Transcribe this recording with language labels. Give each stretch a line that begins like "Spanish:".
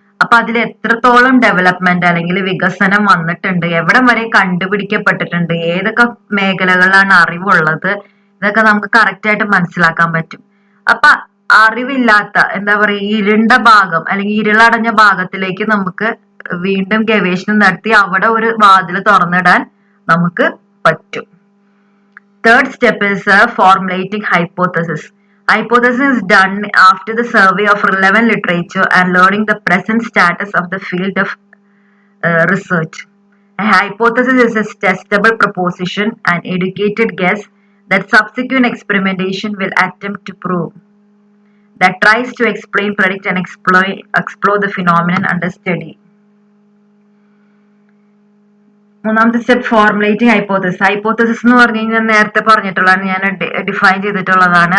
Malayalam: അപ്പൊ അതിൽ എത്രത്തോളം ഡെവലപ്മെന്റ് അല്ലെങ്കിൽ വികസനം വന്നിട്ടുണ്ട്, എവിടം വരെ കണ്ടുപിടിക്കപ്പെട്ടിട്ടുണ്ട്, ഏതൊക്കെ മേഖലകളിലാണ് അറിവുള്ളത്, ഇതൊക്കെ നമുക്ക് കറക്റ്റ് ആയിട്ട് മനസ്സിലാക്കാൻ പറ്റും. അപ്പൊ അറിവില്ലാത്ത എന്താ പറയുക ഇരുണ്ട ഭാഗം അല്ലെങ്കിൽ ഇരുളടഞ്ഞ ഭാഗത്തിലേക്ക് നമുക്ക് വീണ്ടും ഗവേഷണം നടത്തി അവിടെ ഒരു വാതിൽ തുറന്നിടാൻ നമുക്ക് പറ്റും.
English: Third step is formulating hypothesis. Hypothesis is done after the survey of relevant literature and learning the present status of the field of research. A hypothesis is a testable proposition, an educated guess that subsequent experimentation will attempt to prove, that tries to explain, predict, and explore the phenomenon under study.
Malayalam: മൂന്നാമത്തെ step formulating hypothesis. Hypothesis എന്ന് പറഞ്ഞു കഴിഞ്ഞാൽ നേരത്തെ പറഞ്ഞിട്ടുള്ളതാണ്, ഞാൻ define ചെയ്തിട്ടുള്ളതാണ്.